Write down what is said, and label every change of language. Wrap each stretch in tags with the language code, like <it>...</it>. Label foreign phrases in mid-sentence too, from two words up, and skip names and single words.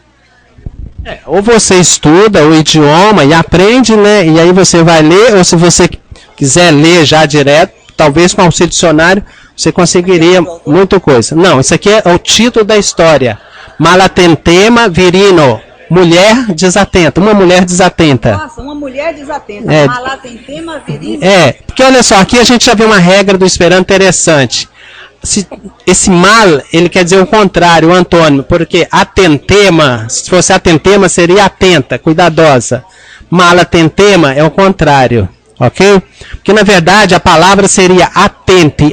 <pt>Ou você estuda o idioma e aprende, né? E aí você vai ler, ou se você quiser ler já direto, talvez com auxílio dicionário, você conseguiria muita coisa. Não, isso aqui é o título da história. Malatentema Virino. Mulher desatenta. Uma mulher desatenta. Nossa, uma mulher desatenta. Malatentema Virino. Porque olha só, aqui a gente já vê uma regra do Esperanto interessante. Esse mal, ele quer dizer o contrário, o antônimo. Porque atentema, se fosse atentema, seria atenta, cuidadosa. Malatentema é o contrário. Ok? Porque na verdade a palavra seria atente.</pt>